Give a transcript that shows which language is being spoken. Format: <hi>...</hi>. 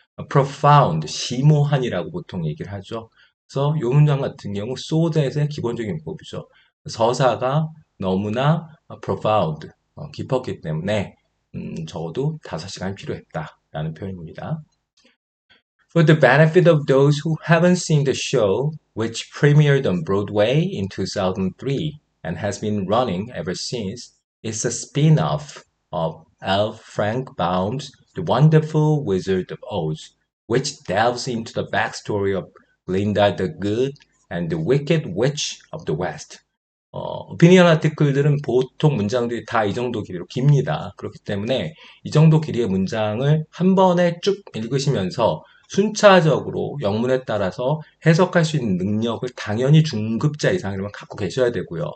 <ko>profound, 심오한이라고 보통 얘기를 하죠. 그래서 이 문장 같은 경우 so that의 기본적인 문법이죠. 서사가 너무나 profound, 깊었기 때문에 적어도 5시간이 필요했다라는 표현입니다.</ko> <en>For the benefit of those who haven't seen the show, which premiered on Broadway in 2003 and has been running ever since, it's a spin-off of L. Frank Baum's The Wonderful Wizard of Oz, which delves into the backstory of Glinda the Good and the Wicked Witch of the West.</en> <ko>오피니언 아티클들은 보통 문장들이 다 이 정도 길이로 깁니다. 그렇기 때문에 이 정도 길이의 문장을 한 번에 쭉 읽으시면서 순차적으로 영문에 따라서 해석할 수 있는 능력을 당연히 중급자 이상이라면 갖고 계셔야 되고요.</ko>